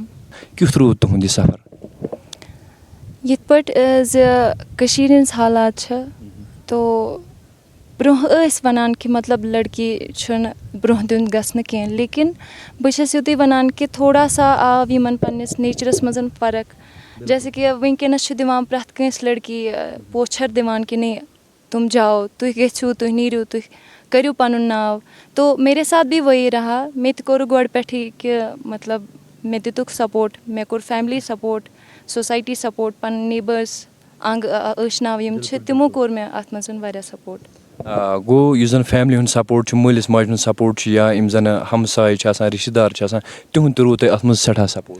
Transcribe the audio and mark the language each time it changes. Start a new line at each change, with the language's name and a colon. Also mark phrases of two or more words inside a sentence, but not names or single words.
Kashmiri: کیُتھ روٗد تُہُنٛد یہِ سفر؟ یِتھ پٲٹھۍ زِ کٔشیٖرِ ہِنٛز حالات چھِ تو برونٛہہ ٲسۍ وَنان کہِ مطلب لٔڑکی چھُنہٕ برونٛہہ دیُن گژھنہٕ کینٛہہ لیکِن بہٕ چھَس یُتُے وَنان کہِ
Urdu: تھوڑا سا
Kashmiri: آو یِمَن پنٛنِس نیچرَس منٛز فرق جیسے کہِ وٕنکیٚنَس چھِ دِوان پرٛٮ۪تھ کٲنٛسہِ لٔڑکی پوچھَر دِوان کہِ نے تُم جاو تُہۍ گٔژھِو تُہۍ نیٖرِو تُہۍ کٔرِو پَنُن ناو.
Urdu: تو میرے ساتھ بھی وہی رہا
Kashmiri: مےٚ تہِ کوٚر گۄڈٕ پٮ۪ٹھٕے کہِ مطلب مےٚ دِتُکھ سپوٹ مےٚ کوٚر
English: family support society support
Kashmiri: پَنٕنۍ نیبٲرٕس انٛگ ٲشناو یِم چھِ تِمو کوٚر مےٚ اَتھ منٛز واریاہ سپوٹ. گوٚو یُس زَن فیملی ہُنٛد سپوٹ چھُ مٲلِس ماجہِ ہُنٛد سپوٹ چھُ یا یِم زَن ہمساے چھِ آسان رِشتہٕ دار چھِ آسان تِہُنٛد تہِ روٗد تۄہہِ اَتھ منٛز سٮ۪ٹھاہ سپوٹ.